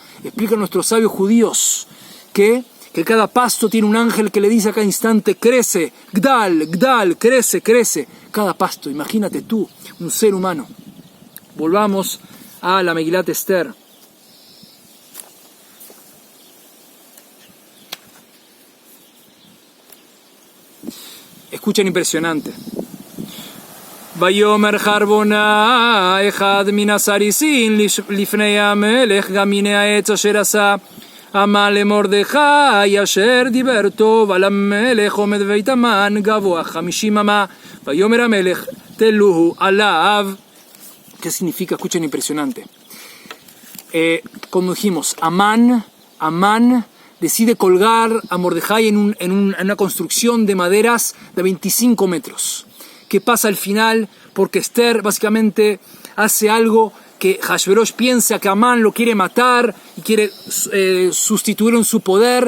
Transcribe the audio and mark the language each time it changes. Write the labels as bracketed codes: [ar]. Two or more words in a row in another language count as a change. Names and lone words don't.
[es] Explican nuestros sabios judíos que cada pasto tiene un ángel que le dice a cada instante, crece, [he] גדל גדל, [es] crece, crece. Cada pasto, imagínate tú, un ser humano. Volvamos a la Megilat Esther. Escuchen impresionante. [he] ויאמר חרבונה אחד מן הסריסים לפני המלך גם מן העץ אשר עשה המן למרדכי אשר דיבר טוב על המלך עומד בית המן גבוה 50 אמה ויאמר המלך תלוהו עליו. [es] ¿Qué significa? Escuchen impresionante. Como dijimos, Amán decide colgar a Mordejai en una construcción de maderas de 25 metros. ¿Qué pasa al final? Porque Esther básicamente hace algo que Hashverosh piensa que Amán lo quiere matar y quiere sustituirlo en su poder.